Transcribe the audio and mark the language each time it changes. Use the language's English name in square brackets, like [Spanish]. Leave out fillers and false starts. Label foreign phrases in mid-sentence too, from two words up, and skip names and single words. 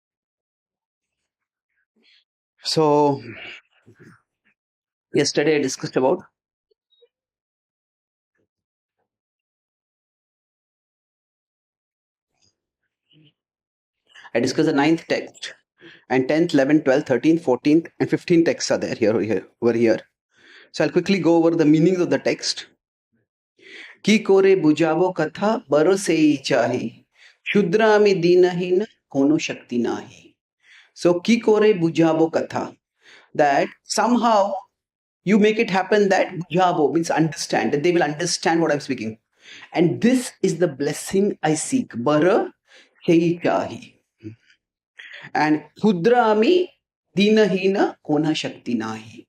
[English] So, yesterday I discussed about the 9th text, and 10th, 11th, 12th, 13th, 14th, and 15th texts are there over here. So I'll quickly go over the meanings of the text. [Bangla] কি করে বুঝাব কথা বর সেই চাহি, ক্ষুদ্রামি দীনহীন কোন শক্তি নাহি. [English] So [Bangla] কি করে বুঝাব কথা, [English] that somehow you make it happen that bujavo means understand, that they will understand what I'm speaking. And this is the blessing I seek. [Bangla] বর সেই চাহি. And ক্ষুদ্রামি দীনহীন কোন শক্তি নাহি.